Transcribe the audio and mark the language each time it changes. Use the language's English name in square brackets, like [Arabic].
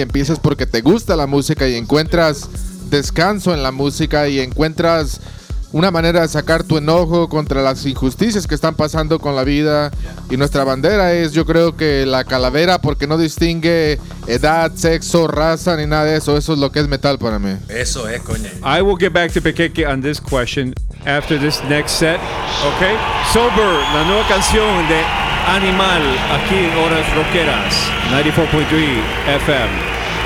[Spanish] Empiezas porque te gusta la música y encuentras descanso en la música y encuentras una manera de sacar tu enojo contra las injusticias que están pasando con la vida. Y nuestra bandera es, yo creo que, la calavera, porque no distingue edad, sexo, raza ni nada de eso. Eso es lo que es metal para mí. Eso es, coño. [English] I will get back to Pequeque on this question after this next set. [Spanish] Okay, Sober, la nueva canción de Animal, aquí en Horas Rockeras, 94.3 FM.